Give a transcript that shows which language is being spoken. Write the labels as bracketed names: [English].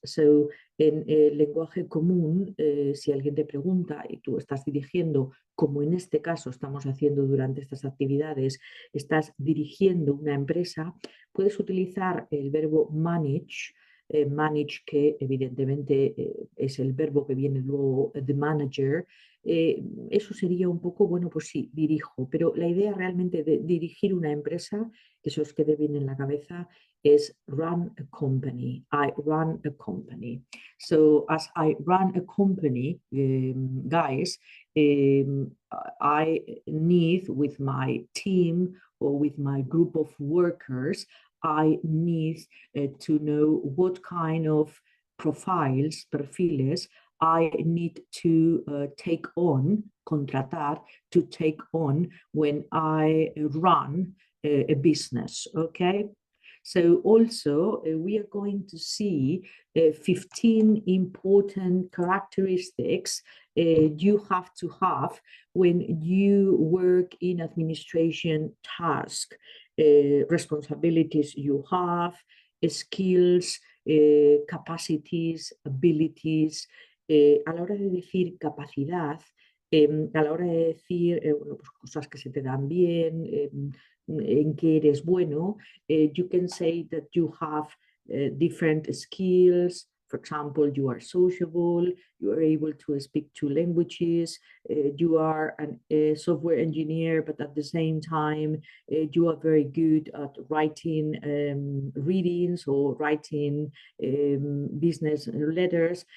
[Spanish] So, en el lenguaje común, si alguien te pregunta y tú estás dirigiendo, como en este caso estamos haciendo durante estas actividades, estás dirigiendo una empresa, puedes utilizar el verbo manage, manage que evidentemente es el verbo que viene luego de manager. Eso sería un poco, bueno, pues sí, dirijo, pero la idea realmente de dirigir una empresa, que se os quede bien en la cabeza, [English] is run a company. I run a company. So as I run a company, guys, I need with my team or with my group of workers, I need to know what kind of profiles, perfiles, I need to take on, contratar, to take on when I run a business, okay? So also we are going to see 15 important characteristics you have to have when you work in administration task, responsibilities you have, skills, capacities, abilities. [Spanish] A la hora de decir capacidad, a la hora de decir bueno, pues cosas que se te dan bien, en qué eres bueno, [English] you can say that you have different skills, For example, you are sociable, you are able to speak two languages, you are a software engineer, but at the same time, you are very good at writing readings or writing business letters.